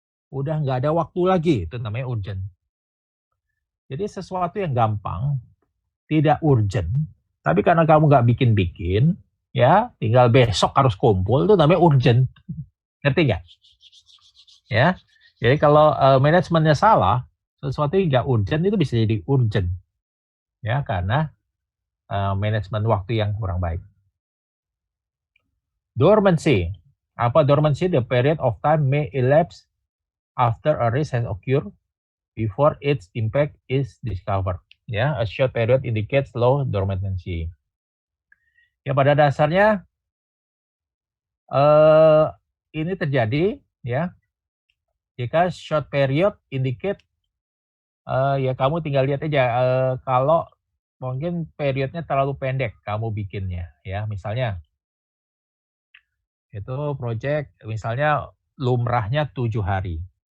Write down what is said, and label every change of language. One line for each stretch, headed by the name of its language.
Indonesian: Udah nggak ada waktu lagi, itu namanya urgent. Jadi sesuatu yang gampang, tidak urgent, tapi karena kamu nggak bikin-bikin, ya tinggal besok harus kumpul, itu namanya urgent. Ngerti nggak? Ya, jadi kalau manajemennya salah, sesuatu yang nggak urgent itu bisa jadi urgent, ya karena manajemen waktu yang kurang baik. Dormancy, apa dormancy?
English: The period of time may elapse after a risk has occurred before its impact is discovered. Ya, a short period indicates low dormancy.
Indonesian: Ya pada dasarnya ini terjadi ya jika
English: short period indicate
Indonesian: ya kamu tinggal lihat aja kalau mungkin periodnya terlalu pendek kamu bikinnya ya, misalnya itu project misalnya lumrahnya 7 hari.